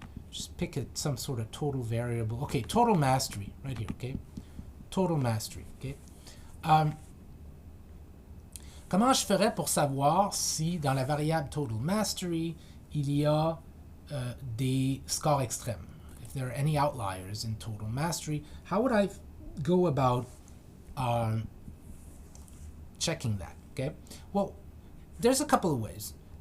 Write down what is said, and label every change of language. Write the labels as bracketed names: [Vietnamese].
[English] Just pick some sort of total variable. Okay, total mastery, right here, okay? Total mastery, okay? [French] Comment je ferais pour savoir si dans la variable total mastery, il y a des scores extrêmes? [English] If there are any outliers in total mastery, how would I go about checking that, okay? Well, there's a couple of ways.